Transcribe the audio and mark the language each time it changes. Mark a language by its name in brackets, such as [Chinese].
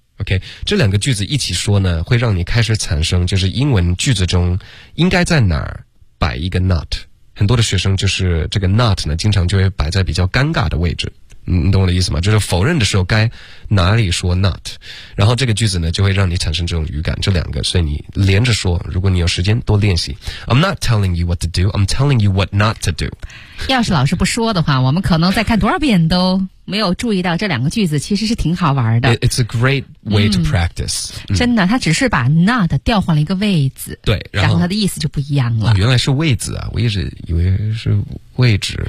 [Chinese] OK， 这两个句子一起说呢，会让你开始产生就是英文句子中应该在哪儿摆一个 not。很多的学生就是这个 not 呢，经常就会摆在比较尴尬的位置。你懂我的意思吗？就是否认的时候该哪里说 not， 然后这个句子呢就会让你产生这种语感，这两个，所以你连着说，如果你有时间多练习。 [English] I'm not telling you what to do, I'm telling you what not to do。 [Chinese] 要是老师不说的话，我们可能再看多少遍都没有注意到这两个句子其实是挺好玩的。 [English] It's a great way to practice。 [Chinese] 真的，他只是把 not 调换了一个位置。对，然后他的意思就不一样了。原来是位置啊，我一直以为是位置。